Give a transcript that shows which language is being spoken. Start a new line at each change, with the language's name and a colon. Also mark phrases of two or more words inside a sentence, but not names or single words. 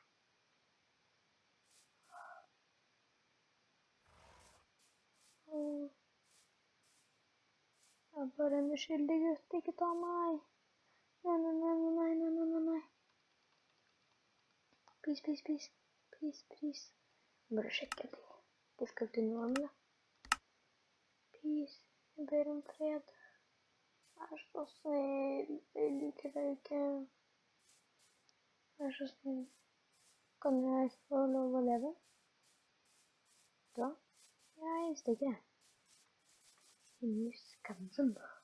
Norwegian: Jeg er bare en uskyldig gutt, ikke ta meg. Nei. Please. Bare sjekke en ting.
English: Difficulty normal. Please,
Norwegian: jeg ber om fred. Vær så snill, jeg liker deg ikke. Vær så snill. Kan jeg få lov å leve? Da? Jeg stikker. Muskansen.